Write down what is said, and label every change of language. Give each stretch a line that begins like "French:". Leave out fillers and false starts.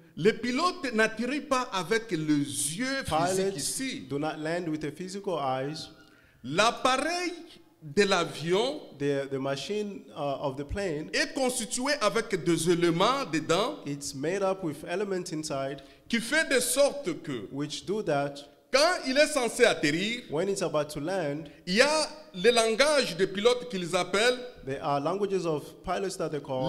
French: Le pilote n'atterrit pas avec les yeux physiques
English: Pilots
French: ici.
English: do not land with the physical eyes.
French: L'appareil de l'avion
English: The machine of the plane,
French: est constitué avec des éléments dedans
English: it's made up with elements inside
French: qui fait de sorte que
English: which do that.
French: quand il est censé atterrir,
English: When it's about to land,
French: il y a le langage des pilotes qu'ils appellent
English: there are languages of pilots that they call